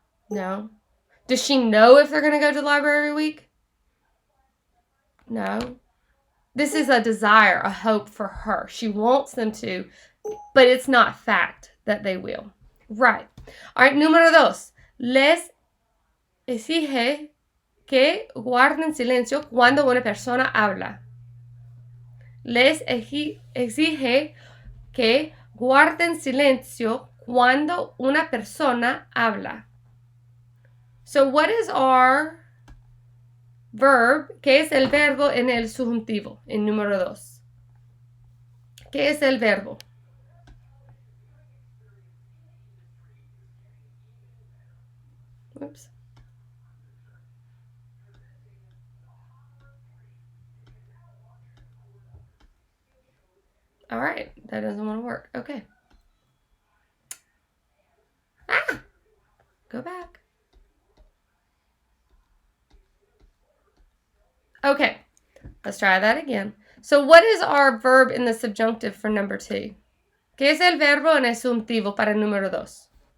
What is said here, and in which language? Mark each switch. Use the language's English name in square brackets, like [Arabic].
[English] No. Does she know if they're going to go to the library every week? No. This is a desire, a hope for her. She wants them to, but it's not fact that they will. Right. All right, número dos. [Spanish] Les exige que guarden silencio cuando una persona habla. Les exige que guarden silencio cuando una persona habla. [English] So what is our verb? [Spanish] ¿Qué es el verbo en el subjuntivo? En número dos. ¿Qué es el verbo? [English] Oops. All right, that doesn't want to work. Okay. Go back. Okay, let's try that again. So what is our verb in the subjunctive for number 2? [Spanish] ¿Qué es el verbo en el subjuntivo para el número 2?